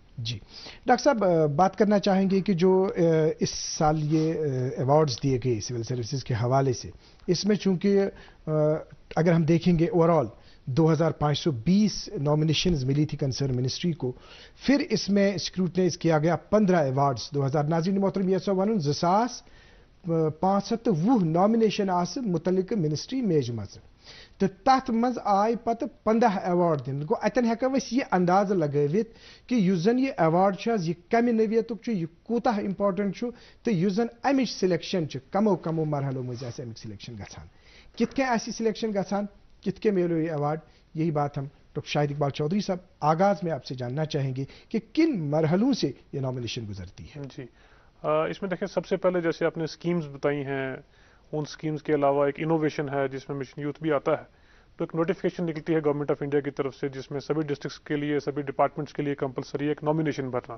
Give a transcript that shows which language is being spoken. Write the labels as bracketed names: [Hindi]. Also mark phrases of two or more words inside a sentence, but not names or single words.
[Urdu] جی ڈاکٹر صاحب، بات کرنا چاہیں گے کہ جو اس سال یہ ایوارڈز دیے گئے [English] civil services [Urdu] کے حوالے سے، اس میں چونکہ اگر ہم دیکھیں گے اوورآل 2520 نامینیشنز ملی تھی [English] concerned ministry [Urdu] کو، پھر اس میں اسکروٹنائز کیا گیا 15 ایوارڈز 2000 [Kashmiri] ناظرین محترم یہ ون 2520 نامینیشن آس متعلقہ منسٹری میز منز، تو تتھ منز آے پتھ 15 ایوارڈ دِن. گو اتن ہیکو یہ اندازٕ لگوِتھ کہ یُس جن یہ ایوارڈ یہ کم نوعیتُک یہ کوتاہ امپارٹنٹ تو یُس جن اَمِچ سلیکشن کمو کمو مرحلوں منز اَمِک سلیکشن گژھان، کِتھکے آسی سلیکشن گژھان، کِتھکے مِلو یہ ایوارڈ, [Urdu] یہی بات ہم ڈاکٹر شاہد اقبال چودھری صاحب آغاز میں آپ سے جاننا چاہیں گے کہ کن مرحلوں سے یہ نامینیشن گزرتی ہے. جی، اس میں دیکھیں، سب سے پہلے جیسے آپ نے اسکیمز بتائی ہیں، ان اسکیمز کے علاوہ ایک انوویشن ہے جس میں مشن یوتھ بھی آتا ہے. تو ایک نوٹیفکیشن نکلتی ہے گورنمنٹ آف انڈیا کی طرف سے جس میں سبھی ڈسٹرکٹس کے لیے، سبھی ڈپارٹمنٹس کے لیے کمپلسری ایک نامینیشن بھرنا.